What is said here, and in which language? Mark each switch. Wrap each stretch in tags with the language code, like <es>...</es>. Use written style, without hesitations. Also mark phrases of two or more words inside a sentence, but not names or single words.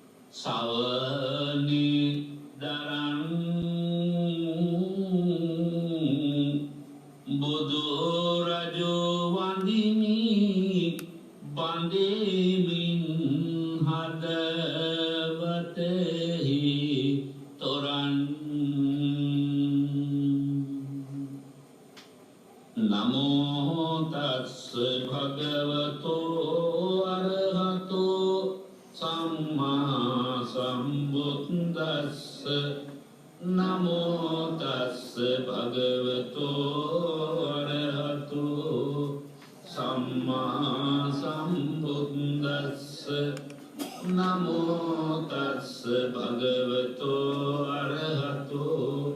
<si>සවනි දරන් බුදු රජෝ වඳිමි බඳෙමින් හදවතෙහි තොරන්</si> <pi>නමෝ තස්ස භගවතෝ අරහතෝ සම්මා සම්බුද්දස්ස නමෝ තස්ස භගවතෝ අරහතෝ සම්මා සම්බුද්දස්ස නමෝ තස්ස භගවතෝ අරහතෝ</pi>